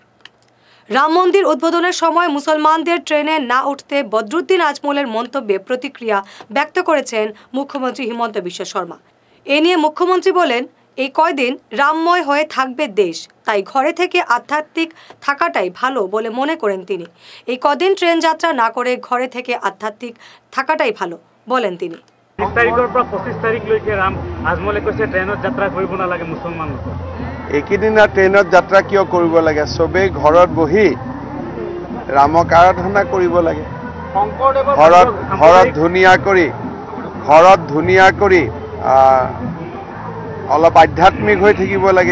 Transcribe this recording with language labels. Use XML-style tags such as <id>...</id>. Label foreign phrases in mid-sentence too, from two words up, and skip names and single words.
<bn>রাম মন্দির উদ্বোধনের সময় মুসলমানদের ট্রেনে না উঠতে বদরুদ্দিন আজমলের মন্তব্যে প্রতিক্রিয়া ব্যক্ত করেছেন মুখ্যমন্ত্রী হিমন্ত বিশ্ব শর্মা। এ নিয়ে মুখ্যমন্ত্রী বলেন, এই কয়দিন রামময় হয়ে থাকবে দেশ, তাই ঘরে থেকে আধ্যাত্মিক থাকাটাই ভালো বলে মনে করেন তিনি। এই কদিন ট্রেন যাত্রা না করে ঘরে থেকে আধ্যাত্মিক থাকাটাই ভালো বলেন তিনি।</bn> <as>30 তাৰিখৰ পৰা 25 তাৰিখলৈকে ৰাম আজমলে কৈছে ট্ৰেইনত যাত্ৰা কৰিব নালাগে মুছলমানসকল। এইকেইদিনা ট্ৰেইনত যাত্ৰা কিয় কৰিব লাগে? চবেই ঘৰত বহি ৰামক আৰাধনা কৰিব লাগে। ঘৰত ধুনীয়া কৰি অলপ আধ্যাত্মিক হৈ থাকিব লাগে।</as>